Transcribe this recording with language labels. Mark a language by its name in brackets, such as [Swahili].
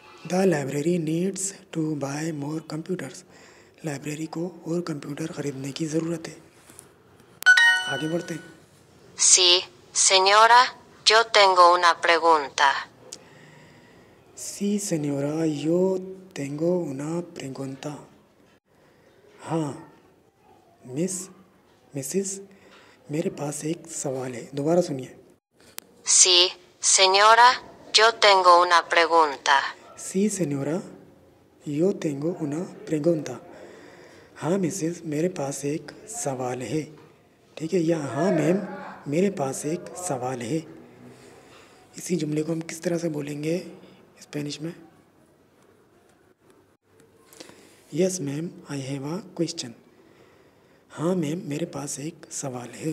[English] The library needs to buy more computers. [Hindi] Library को और computer ख़रीदने की ज़रूरत है। आगे बढ़ते हैं। [Spanish] Sí, Señora, yo tengo una pregunta. Sí, señora, yo tengo una pregunta. [Hindi] हाँ मिसिस, मेरे पास एक सवाल है। दोबारा सुनिए। [Spanish] Sí, señora, yo tengo una pregunta. Sí, señora, yo tengo una pregunta. [Hindi] हाँ मिसिस, मेरे पास एक सवाल है। ठीक है, या हाँ मैम, मेरे पास एक सवाल है। इसी जुमले को हम किस तरह से बोलेंगे स्पेनिश में? [English] Yes ma'am, I have a question. [Hindi] हाँ मैम, मेरे पास एक सवाल है।